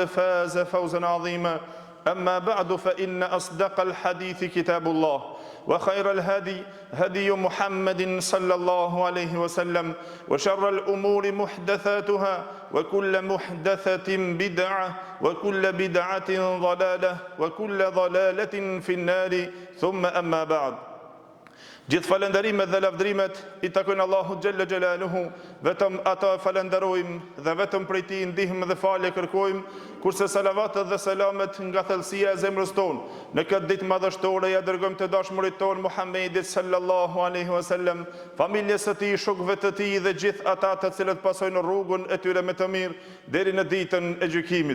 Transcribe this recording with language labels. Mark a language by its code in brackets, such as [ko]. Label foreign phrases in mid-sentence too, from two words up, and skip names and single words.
[ar] فاز فوزا عظيما أما بعد فإن أصدق الحديث كتاب الله وخير الهدي هدي محمد صلى الله عليه وسلم وشر الأمور محدثاتها وكل محدثة بدعة وكل بدعة ضلالة وكل ضلالة في النار ثم أما بعد [sq] Gjithë falenderimet dhe lavdrimet I takojnë Allahut Gjelle Gjelaluhu, vetëm ata falenderojmë dhe vetëm prej Tij ndihmë dhe falje kërkojmë, kurse salavatet dhe selamet nga thellësia e zemrës tonë në këtë ditë madhështore ja dërgojmë të dashurit tonë Muhammedit [ar] صلى الله عليه وسلم, [sq] familjes së Tij, shokëve të Tij dhe gjithë ata të cilët pasojnë rrugën e tyre me të mirë deri në ditën e gjykimit.